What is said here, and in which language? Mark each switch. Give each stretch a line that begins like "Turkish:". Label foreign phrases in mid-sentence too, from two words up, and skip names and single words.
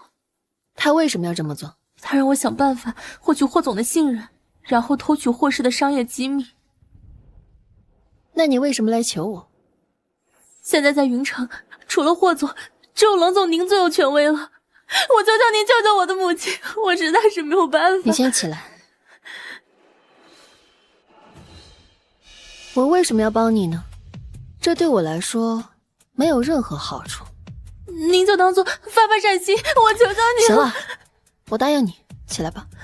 Chinese: 她為什麼要這麼做？她讓我想辦法獲取霍總的信任，然後偷取霍氏的商業機密。那你為什麼來求我？現在在雲城，除了霍總，只有冷總您最有權威了。我求求您救救我的母親，我實在是沒有辦法。你先起來。我為什麼要幫你呢？這對我來說沒有任何好處。您就當做發發善心，我求求你了。行了，我答應你，起來吧。